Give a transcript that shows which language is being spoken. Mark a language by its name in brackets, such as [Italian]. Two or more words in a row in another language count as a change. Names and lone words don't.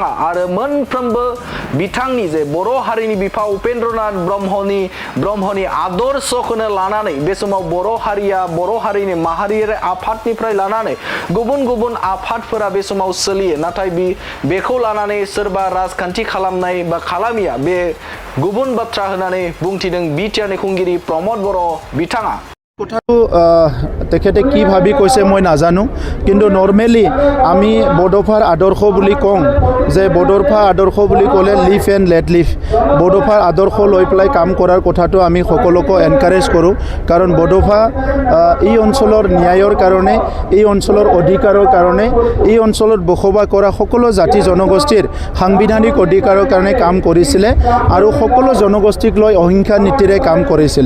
[Bodo] आरो मोनफ्रोमबो बिथांनि जे बर' हारिनि बिफा उपेन्द्रनाथ ब्रह्मनि आदर्शखौनो लानानै बे समाव बर' हारिनि माहारियारि आफादनिफ्राय लानानै गुबुन गुबुन आफादफोरा बे समाव सोलियो, नाथाय बेखौ लानानै सोरबा राजखान्थि खालामनाय बा खालामिया बे गुबुन बाथ्रा होननानै बुंथिदों बिटिआरनि खुंगिरि प्रमद बर' बिथाङा। [Assamese] কথাটো তেখেতে কি ভাবি কৈছে মই নাজানো, কিন্তু নৰ্মেলি আমি বড'ফাৰ আদৰ্শ বুলি কওঁ যে বড'ফা আদৰ্শ বুলি ক'লে [English] live and let live. [Assamese] বড'ফাৰ আদৰ্শ লৈ পেলাই কাম কৰাৰ কথাটো আমি সকলোকে এনকাৰেজ কৰোঁ, কাৰণ বড'ফা এই অঞ্চলৰ ন্যায়ৰ কাৰণে, এই অঞ্চলৰ অধিকাৰৰ কাৰণে, এই অঞ্চলত বসবাস কৰা সকলো জাতি জনগোষ্ঠীৰ সাংবিধানিক অধিকাৰৰ কাৰণে কাম কৰিছিলে আৰু সকলো জনগোষ্ঠীক লৈ অহিংসা নীতিৰে কাম কৰিছিলে।